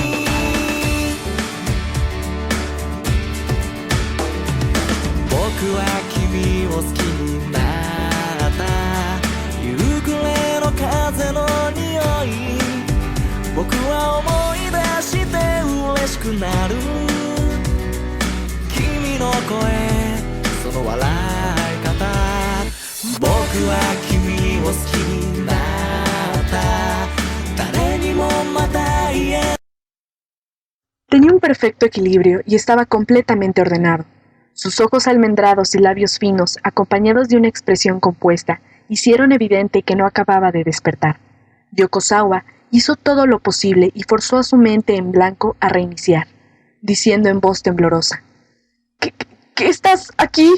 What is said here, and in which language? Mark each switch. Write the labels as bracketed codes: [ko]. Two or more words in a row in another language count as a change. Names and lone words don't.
[ja] 僕は君を好きになった、夕暮れの風の匂い、僕は思い出して嬉しくなる。君の声、その笑い方、僕は君を好きになった、誰にもまた言え。 [es] Tenía un perfecto equilibrio y estaba completamente ordenado. Sus ojos almendrados y labios finos, acompañados de una expresión compuesta, hicieron evidente que no acababa de despertar. Yokosawa hizo todo lo posible y forzó a su mente en blanco a reiniciar, diciendo en voz temblorosa: ¿Qué estás aquí?